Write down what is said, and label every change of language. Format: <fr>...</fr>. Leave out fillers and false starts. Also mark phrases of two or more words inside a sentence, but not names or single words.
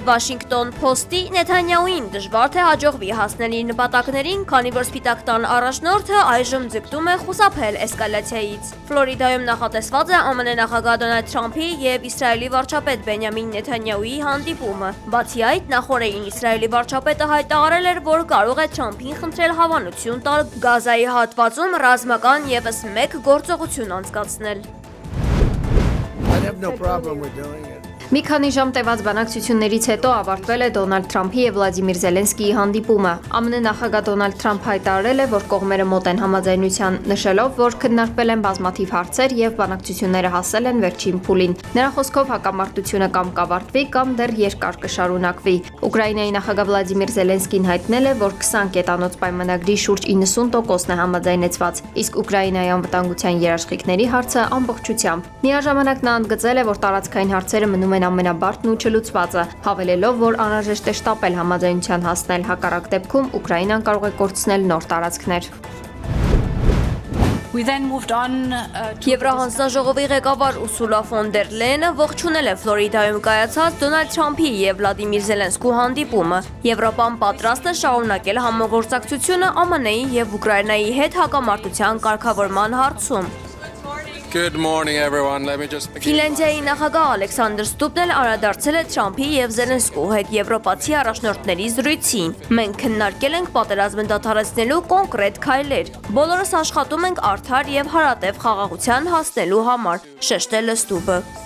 <hy>Washington Post-ի, Նեթանյահուին դժվար թե հաջողվի հասնել իր նպատակներին, քանի որ Սպիտակ տան առաջնորդը այժմ ձգտում է խուսափել էսկալացիայից։ Ֆլորիդայում նախատեսված է ԱՄՆ նախագահ Դոնալդ Թրամփի եւ Իսրայելի վարչապետ Բենյամին Նեթանյահուի հանդիպումը։ Բացի այդ, նախորդին Իսրայելի վարչապետը հայտարարել էր, որ կարող է Թրամփին խնդրել հավանություն տալ Գազայի հատվածում ռազմական եւս մեկ գործողություն անցկացնել։</hy> <en>I have no problem with doing it.</en> <hy>Մի քանի ժամ տևած բանակցություններից հետո ավարտվել է Դոնալդ Թրամփի եւ Վլադիմիր Զելենսկիի հանդիպումը։ ԱՄՆ նախագահ Դոնալդ Թրամփը հայտարարել է, որ կողմերը մոտ են համաձայնության, նշելով, որ քննարկվել են բազմաթիվ հարցեր եւ բանակցությունները հասել են վերջին փուլին։ Նրա խոսքով հակամարտությունը կամ կավարտվի, կամ դեռ երկար կշարունակվի։ Ուկրաինայի նախագահ Վլադիմիր Զելենսկին հայտնել է, որ 20 կետանոց պայմանագրի շուրջ 90%-ն է համաձայնեցված, իսկ Ուկրաինայի անվտանգության երաշխիքների հարցը ամբողջությամբ։ Միաժամանակ նա ընդգծել է, որ տարածքային հարցերը մնում են ամենաբարդն ու չլուծվածը, հավելելով, որ անհրաժեշտ է շտապել համաձայնության հասնել, հակառակ դեպքում Ուկրաինան կարող է կորցնել նոր տարածքներ։</hy> <en>We then moved on</en> <hy>Եվրահանձնաժողովի ղեկավար Ուրսուլա ֆոն դեր Լեյենը ողջունել է Ֆլորիդայում կայացած Դոնալդ Թրամփի եւ Վլադիմիր Զելենսկու հանդիպումը։ Եվրոպան պատրաստ է շարունակել համագործակցությունը ԱՄՆ-ի եւ Ուկրաինայի հետ հակամարտության կարգավորման հարցում։</hy> <en>Good morning everyone. Let me just begin.</en> <hy>Ֆինլանդիայի նախագահ Ալեքսանդր Ստուպն անդրադարձել է Թրամփի եւ Զելենսկու հետ եվրոպացի առաջնորդների զրույցին։ Մենք քննարկել ենք պատերազմը դադարեցնելու կոնկրետ քայլեր։ Բոլորս աշխատում ենք արդար եւ հարատև խաղաղության հասնելու համար, շեշտել է Ստուպը։</hy>